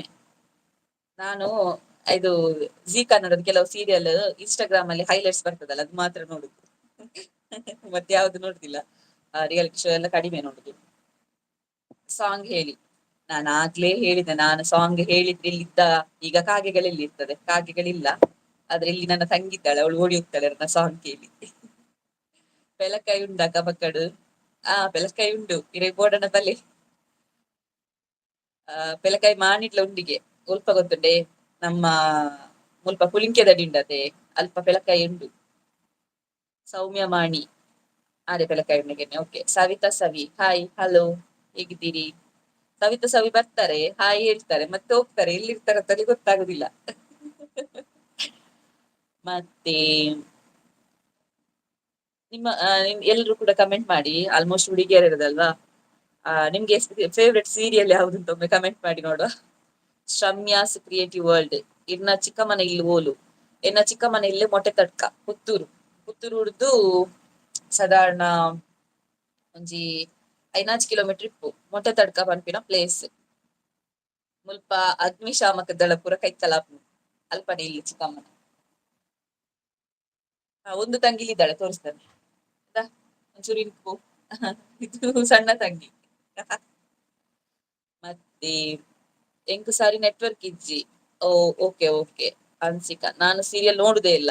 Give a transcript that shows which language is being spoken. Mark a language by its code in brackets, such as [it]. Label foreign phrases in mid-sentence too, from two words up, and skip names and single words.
[kn] ನಾನು ಇದು ಜಿ ಕನ್ನಡದ ಕೆಲವು ಸೀರಿಯಲ್ ಇನ್ಸ್ಟಾಗ್ರಾಮ್ ಅಲ್ಲಿ ಹೈಲೈಟ್ಸ್ ಬರ್ತದಲ್ಲ, ಅದು ಮಾತ್ರ ನೋಡುದು. ಮತ್ತೆ ಯಾವ್ದು ನೋಡುದಿಲ್ಲ. [en] reality show [kn] ಎಲ್ಲ ಕಡಿಮೆ ನೋಡುದು. ಸಾಂಗ್ ಹೇಳಿ. ನಾನು ಆಗ್ಲೇ ಹೇಳಿದೆ, ನಾನು ಸಾಂಗ್ ಹೇಳಿದ್ರೆ ಇಲ್ಲಿದ್ದ ಈಗ ಕಾಗೆಗಳೆಲ್ಲಿ ಇರ್ತದೆ? ಕಾಗೆಗಳಿಲ್ಲ. ಆದ್ರೆ ಇಲ್ಲಿ ನನ್ನ ತಂಗಿದ್ದಾಳೆ, ಅವಳು ಓಡಿ ಹೋಗ್ತಾಳೆ ನನ್ನ ಸಾಂಗ್ ಕೇಳಿ. [tcy] ಬೆಲಕಾಯಿ ಉಂಡ ಕಬಕ್ಕಡು? ಬೆಲಕಾಯಿ ಉಂಡು ಇರೇ ಬೋಡನ ತಲೆ. ಬೆಲಕಾಯಿ ಮಾನಿಟ್ಲ ಉಂಡಿಗೆ ಉಲ್ಪ ಗೊತ್ತುಂಡೆ ನಮ್ಮ ಮುಲ್ಪ ಪುಲಿಂಕೆದ ದಿಂಡತೆ ಅಲ್ಪ ಬೆಲಕಾಯಿ ಉಂಡು. ಸೌಮ್ಯ ಮಾಣಿ ಅದೇ ಬೆಲಕಾಯಿ ಉಂಡಿಗೆನೆ. ಓಕೆ. [kn] ಸವಿತಾ ಸವಿ, [en] hi hello, [kn] ಹೇಗಿದ್ದೀರಿ? ಸವಿತಾ ಸವಿ ಬರ್ತಾರೆ, ಹಾಯ್ ಹೇಳ್ತಾರೆ, ಮತ್ತೆ ಹೋಗ್ತಾರೆ. ಎಲ್ಲಿರ್ತಾರೆ ಅಂತ ಗೊತ್ತಾಗುದಿಲ್ಲ. ಮತ್ತೆ ನಿಮ್ಮ ಎಲ್ರು ಕೂಡ ಕಮೆಂಟ್ ಮಾಡಿ. ಆಲ್ಮೋಸ್ಟ್ ಹುಡುಗಿಯರ್ ಇರೋದಲ್ವಾ. ನಿಮ್ಗೆ [en] favourite serial [kn] ಯಾವ್ದು ಅಂತ ಒಮ್ಮೆ ಕಮೆಂಟ್ ಮಾಡಿ ನೋಡುವ. ಶಮ್ಯಾಸ್ ಕ್ರಿಯೇಟಿವ್ ವರ್ಲ್ಡ್. [tcy] ಇನ್ನ ಚಿಕ್ಕಮ್ಮನ ಇಲ್ಲಿ ಓಲು ಎನ್ನ ಚಿಕ್ಕಮ್ಮನ ಇಲ್ಲಿ ಮೊಟ್ಟೆ ತಡ್ಕ ಪುತ್ತೂರು ಪುತ್ತೂರು ಉಡ್ದು ಸಾಧಾರಣ ಒಂಜಿ 5 ಕಿಲೋಮೀಟರ್ ಇಪ್ಪು ಮೊಟ್ಟೆ ತಡ್ಕ ಪನ್ಪಿನ ಪ್ಲೇಸ್. ಮುಲ್ಪ ಅಗ್ನಿಶಾಮಕ ದಳ ಪೂರ ಕೈತಲಾಪು ಅಲ್ಪನೆ ಇಲ್ಲಿ ಚಿಕ್ಕಮ್ಮನ. [kn] ಒಂದು ತಂಗಿಲಿದ್ದಾಳೆ, ತೋರಿಸ್ತಾನೆ ಒಂಚೂರು ಇನ್ಪು. ಇದು ಸಣ್ಣ ತಂಗಿ. [tcy] ಮತ್ತೆ ಎಂಕು ಸಾರಿ ನೆಟ್ವರ್ಕ್ ಇಜ್ಜಿ. [en] oh okay okay. [kn] ಅನ್ಸಿಕಾ, ನಾನು ಸೀರಿಯಲ್ ನೋಡುದೇ ಇಲ್ಲ.